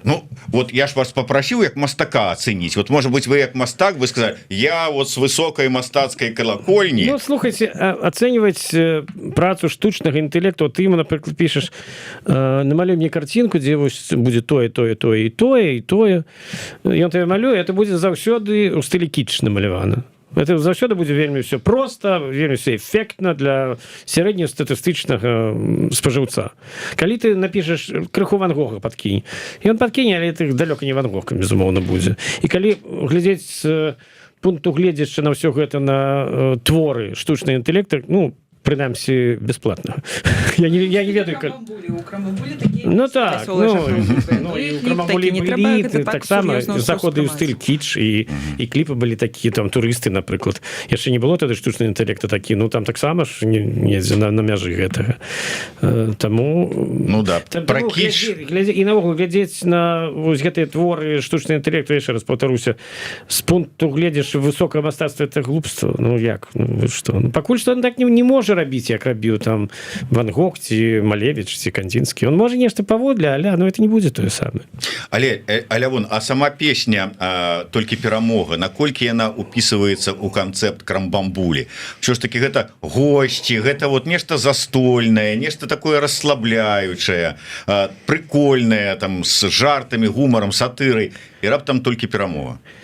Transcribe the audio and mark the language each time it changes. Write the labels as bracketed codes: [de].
[ru] Ну, вот я ж вас попросил як мастака оценить. Вот, может быть, вы як мастак, вы сказали, я вот с высокой мастацкой колокольни. Ну, слухайте, оценивать працу штучного интеллекта, вот ты ему, например, пишешь, намалюй мне картинку, где будет тое, тое, тое, и тое, и тое. И он тебе малюе, это будет заўсёды у стилі кітч намалявано. [be] Это заўсёды будзе вельмі все просто, вельмі все эффектна для сярэднестатыстычнага спажыўца. Калі ты напішаш крыху Ван Гога падкінь, і он падкіне, але ты далёка не Ван Гог, безумоўна, будзе. І калі глядзець з пункту гледзячы на ўсё гэта на творы штучнага інтэллекта, ну, прынамсі бесплатно. Я не ведаю, как... Ну так, ну і у Крамамбулі былі таксама заходы ў стыль кітч, і кліпы былі такія, там турысты, напрыклад. Яшчэ не было тады штучнага інтэллекта такі, ну там таксама ж недзе на мяжы гэтага. Таму... Ну да, пра кітч... І навогул глядзець на вось гэтыя творы штучнага інтэлекту, яшчэ раз паўтаруся, з пункту гледзяш высокае мастацтва, это глупства. Ну як? Ну што? Пакуль што он так не можа рабіць, як рабіў там Ван Гог ці Малевіч ці Кандзінскі. Он можа нешта паводле, але это не будзе тое самае. Але Лявон, а сама песня толькі перамога, наколькі яна упісваецца ў канцэпт Крамбамбулі? Що ж таки гэта госці, гэта вот нешта застольнае, нешта такое расслабляючае, прикольнае, там з жартамі, гумарам, сатырай, і раптам толькі перамога.